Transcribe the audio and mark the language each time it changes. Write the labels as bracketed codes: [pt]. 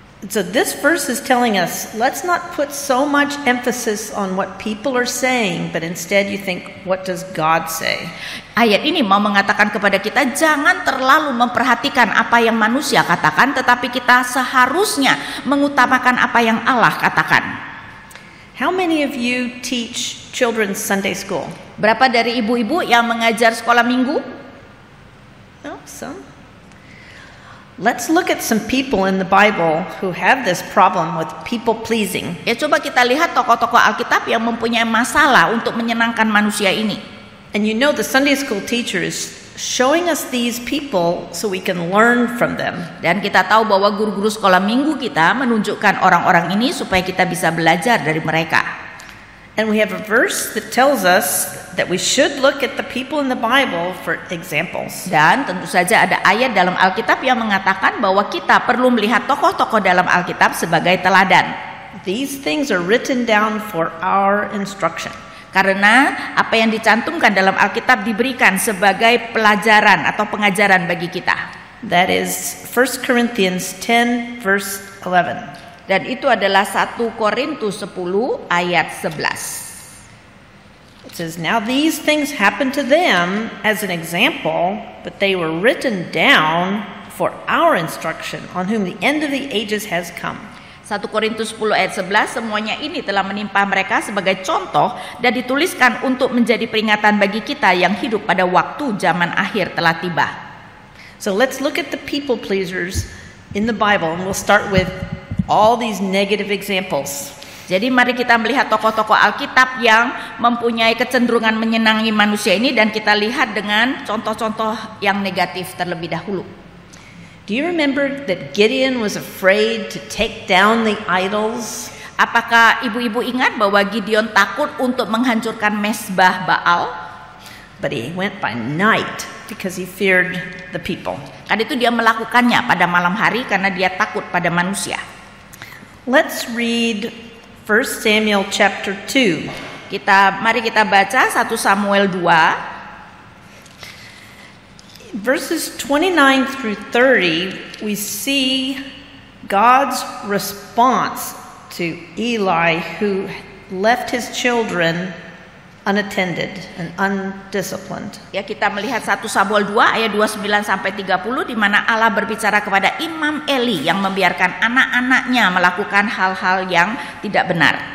[en] So this verse is telling us, let's not put so much emphasis on what people are saying, but instead you think, what does God say? [id] Ayat ini mau mengatakan kepada kita, jangan terlalu memperhatikan apa yang manusia katakan, tetapi kita seharusnya mengutamakan apa yang Allah katakan. [en] How many of you teach children's Sunday school? [id] Berapa dari ibu-ibu yang mengajar sekolah minggu? [en] Oh, some. Let's look at some people in the Bible who have this problem with people pleasing. [id] Ya, coba kita lihat tokoh-tokoh Alkitab yang mempunyai masalah untuk menyenangkan manusia ini. [en] And you know the Sunday school teacher is showing us these people so we can learn from them. [id] Dan kita tahu bahwa guru-guru sekolah minggu kita menunjukkan orang-orang ini supaya kita bisa belajar dari mereka. [en] And we have a verse that tells us that we should look at the people in the Bible for examples. [id] Dan tentu saja ada ayat dalam Alkitab yang mengatakan bahwa kita perlu melihat tokoh-tokoh dalam Alkitab sebagai teladan. [en] These things are written down for our instruction. [id] Karena apa yang dicantumkan dalam Alkitab diberikan sebagai pelajaran atau pengajaran bagi kita. [en] That is 1 Corinthians 10 verse 11. [id] Dan itu adalah 1 Korintus 10 ayat 11. [en] It says, "Now these things happened to them as an example, but they were written down for our instruction, on whom the end of the ages has come." [id] 1 Korintus 10 ayat 11, semuanya ini telah menimpa mereka sebagai contoh dan dituliskan untuk menjadi peringatan bagi kita yang hidup pada waktu zaman akhir telah tiba. [en] So let's look at the people pleasers in the Bible, and we'll start with all these negative examples. [id] Jadi mari kita melihat tokoh-tokoh Alkitab yang mempunyai kecenderungan menyenangi manusia ini dan kita lihat dengan contoh-contoh yang negatif terlebih dahulu. [en] Do you remember that Gideon was afraid to take down the idols? [id] Apakah ibu-ibu ingat bahwa Gideon takut untuk menghancurkan mesbah Baal? [en] But he went by night because he feared the people. [id] Karena itu dia melakukannya pada malam hari karena dia takut pada manusia. [en] Let's read 1 Samuel chapter 2. [id] Mari kita baca 1 Samuel 2. [en] Verses 29 through 30, we see God's response to Eli, who left his children unattended and undisciplined. [id] Ya, kita melihat 1 Samuel 2 ayat 29 sampai 30 di mana Allah berbicara kepada Imam Eli yang membiarkan anak-anaknya melakukan hal-hal yang tidak benar.